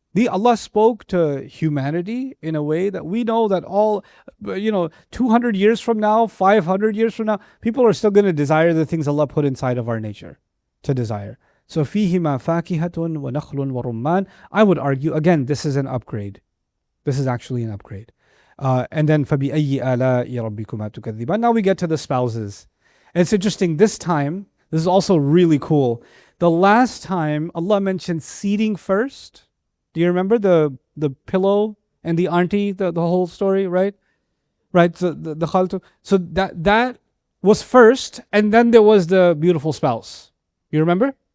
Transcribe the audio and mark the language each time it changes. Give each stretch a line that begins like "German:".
English: Allah spoke to humanity in a way that we know that 200 years from now, 500 years from now, people are still going to desire the things Allah put inside of our nature to desire.
Arabic: So فِيهِمَا فَاكِهَةٌ وَنَخْلٌ وَرُمَّانٌ.
English: I would argue, again, this is an upgrade. This is actually an upgrade. And then
Arabic: فَبِأَيِّ آلَاءِ رَبِّكُمَا تُكَذِّبَانِ.
English: Now we get to the spouses. And it's interesting, this time, this is also really cool. The last time Allah mentioned seating first. Do you remember the pillow and the auntie, the whole story, right? Right, so the khaltu. So that was first, and then there was the beautiful spouse. You remember?